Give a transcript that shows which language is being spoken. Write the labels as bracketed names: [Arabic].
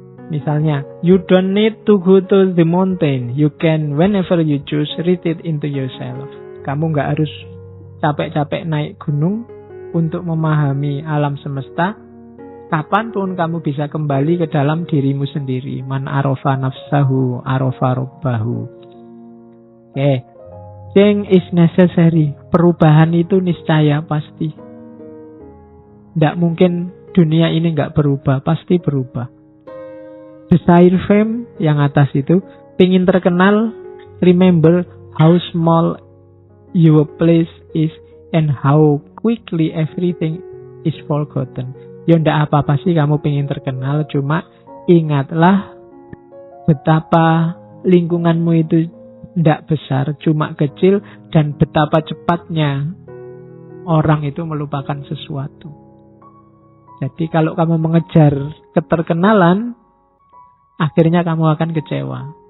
[Indonesian] Misalnya, [English] you don't need to go to the mountain. You can, whenever you choose, read it into yourself. [Indonesian] Kamu nggak harus capek-capek naik gunung untuk memahami alam semesta. Kapanpun kamu bisa kembali ke dalam dirimu sendiri. [Arabic] Man arofa nafsahu, arofa robbahu. Oke. [English] Change is necessary. [Indonesian] Perubahan itu niscaya pasti. Tidak mungkin dunia ini nggak berubah. Pasti berubah. [English] Desire fame [Indonesian] yang atas itu. Pingin terkenal. [English] Remember how small your place is and how quickly everything is forgotten. [Indonesian] Ya ndak apa-apa sih kamu pengen terkenal, cuma ingatlah betapa lingkunganmu itu ndak besar, cuma kecil, dan betapa cepatnya orang itu melupakan sesuatu. Jadi kalau kamu mengejar keterkenalan, akhirnya kamu akan kecewa.